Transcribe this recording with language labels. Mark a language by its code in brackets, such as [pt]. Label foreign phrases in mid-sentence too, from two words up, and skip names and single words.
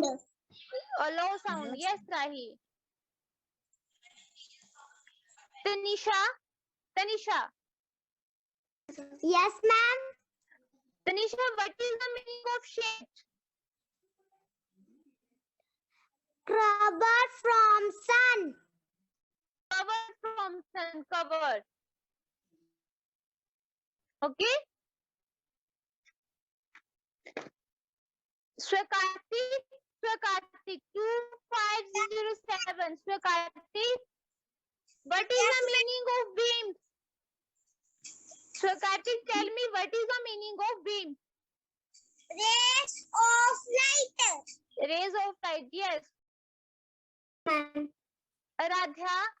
[en] A low sound. Yes, Rahi. Tanisha, Tanisha, Yes, ma'am. Tanisha, what is the meaning of shade? Cover from sun. Cover from sun, cover. Okay. Swakartik, Swakartik 2507. Swakartik, what is the meaning of beams? Swakartik, tell me what is the meaning of beam? Rays of light. Rays of light. Yes. Ma'am. Aradhya,